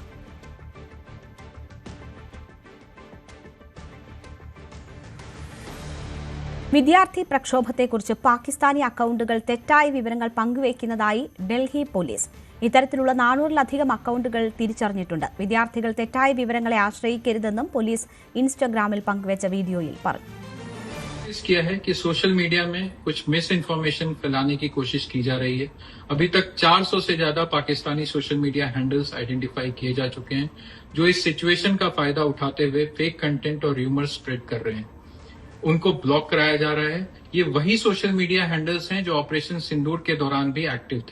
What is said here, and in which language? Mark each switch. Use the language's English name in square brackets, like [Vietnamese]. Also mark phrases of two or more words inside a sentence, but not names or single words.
[Malayalam] വിദ്യാർത്ഥി പ്രക്ഷോഭത്തെക്കുറിച്ച് പാകിസ്ഥാനി അക്കൌണ്ടുകൾ തെറ്റായ വിവരങ്ങൾ പങ്കുവയ്ക്കുന്നതായി ഡൽഹി പോലീസ്. ഇത്തരത്തിലുള്ള 400-ലധികം അക്കൌണ്ടുകൾ തിരിച്ചറിഞ്ഞിട്ടുണ്ട്. വിദ്യാർത്ഥികൾ തെറ്റായ വിവരങ്ങളെ ആശ്രയിക്കരുതെന്നും പോലീസ് ഇൻസ്റ്റഗ്രാമിൽ പങ്കുവച്ച വീഡിയോയിൽ പറഞ്ഞു. [Hindi] किया है कि [English] social media [Hindi] में कुछ [English] mis information [Hindi] फैलाने की कोशिश की जा रही है. अभी तक 400 से ज्यादा पाकिस्तानी [English] social media handles identify [Hindi] किए जा चुके हैं जो इस सिचुएशन का फायदा उठाते हुए [English] fake content [Hindi] और [English] rumour spread [Hindi] कर रहे हैं. उनको ब्लॉक कराया जा रहा है. ये वही [English] social media handles [Hindi] हैं जो ऑपरेशन सिंदूर के दौरान भी एक्टिव थे.